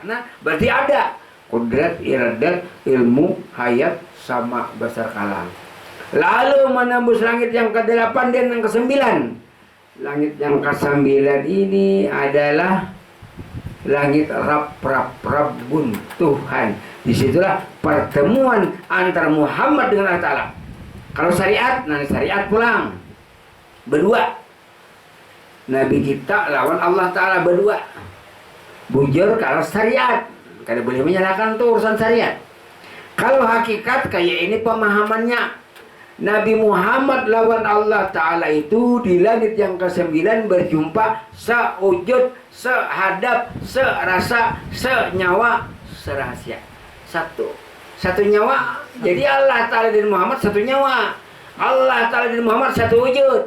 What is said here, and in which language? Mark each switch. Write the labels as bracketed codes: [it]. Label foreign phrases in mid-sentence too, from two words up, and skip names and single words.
[id] Nah, berarti ada kudrat, iradat, ilmu, hayat, sama basar kalam. Lalu menembus langit yang ke-8 dan yang ke-9. Langit yang ke-9 ini adalah langit Rabbun, Tuhan. Disitulah pertemuan antara Muhammad dengan Allah Ta'ala. Kalau syariat, nanti syariat pulang berdua. [bjn] Nabi kita lawan Allah Ta'ala berdua. Bujur kalau syariat, kada boleh menyalahkan tuh urusan syariat. [id] Kalau hakikat kayak ini pemahamannya, Nabi Muhammad lawan Allah Ta'ala itu di langit yang ke-9 berjumpa sewujud, sehadap, serasa, senyawa, serahasia. Satu nyawa. Jadi Allah Ta'ala dan Muhammad satu nyawa. Allah Ta'ala dan Muhammad satu wujud.